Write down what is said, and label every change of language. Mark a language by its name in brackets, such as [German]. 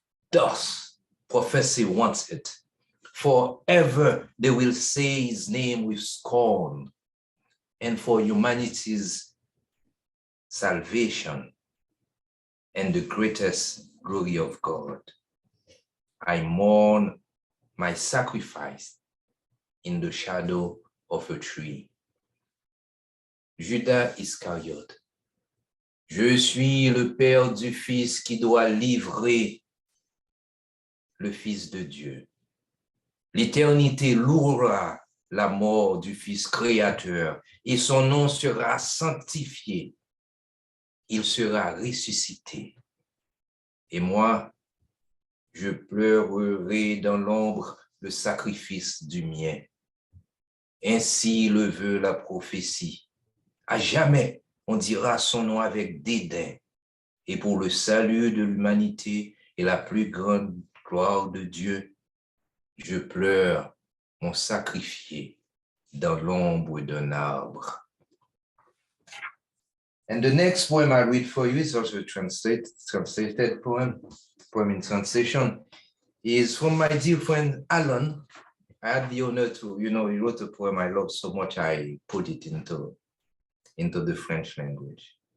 [English] Thus, prophecy wants it. Forever they will say his name with scorn, and for humanity's salvation and the greatest glory of God, I mourn my sacrifice in the shadow of a tree. Judas Iscariot. [French] Je suis le père du fils qui doit livrer le Fils de Dieu. L'éternité louera la mort du Fils créateur et son nom sera sanctifié. Il sera ressuscité. Et moi, je pleurerai dans l'ombre le sacrifice du mien. Ainsi le veut la prophétie. À jamais, on dira son nom avec dédain. Et pour le salut de l'humanité et la plus grande gloire de Dieu, je pleure mon sacrifié dans l'ombre d'un arbre. [English] And the next poem I read for you is also a translated poem in translation, is from my dear friend Alan. I had the honor to, he wrote a poem I love so much, I put it into the French language.